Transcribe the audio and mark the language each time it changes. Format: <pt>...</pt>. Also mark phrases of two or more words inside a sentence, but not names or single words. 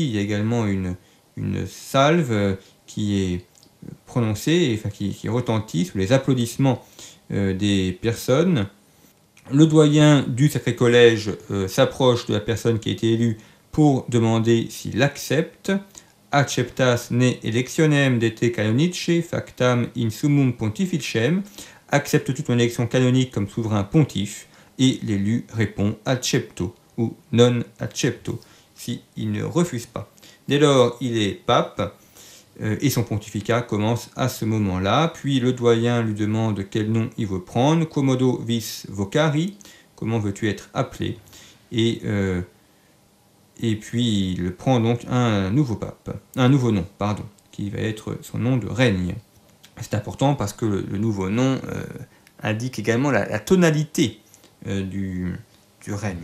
<fr>Il y a également une salve qui est prononcée, enfin qui retentit sous les applaudissements des personnes. Le doyen du Sacré Collège s'approche de la personne qui a été élue pour demander s'il accepte.</fr> <la>Acceptas ne electionem de te canonice factam in summum pontificem.</la> <fr>Accepte toute mon élection canonique comme souverain pontife. Et l'élu répond accepto ou</fr> <la>non accepto,</la> <fr>si il ne refuse pas. Dès lors, il est pape et son pontificat commence à ce moment-là. Puis le doyen lui demande quel nom il veut prendre.</fr> <la>Quomodo vis vocari,</la> <fr>comment veux-tu être appelé? Et puis il prend donc un nouveau nom, qui va être son nom de règne. C'est important parce que le nouveau nom indique également la tonalité du règne.</fr>